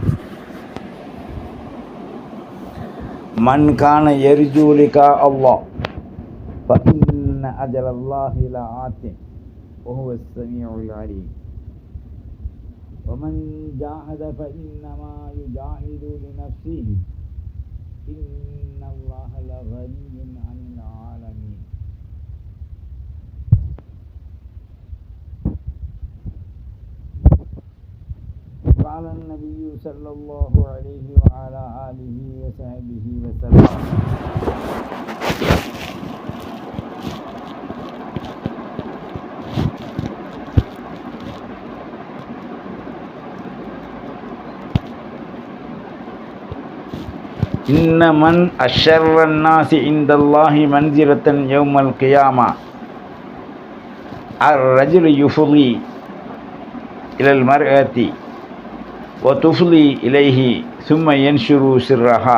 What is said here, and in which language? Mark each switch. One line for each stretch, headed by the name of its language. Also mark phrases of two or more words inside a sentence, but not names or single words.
Arabic: من كان يرجو لقاء الله فإن أجل الله لآت وهو السميع العليم. ومن جاهد فإنما يجاهد لنفسه إن الله لغني عن العالمين. قال النبي صلى الله عليه وعلى آله وصحبه وسلم إن من أشر الناس عند الله منزلة يوم القيامة الرجل يفضي إلى المرأة وتفضي إليه ثم ينشر سرها.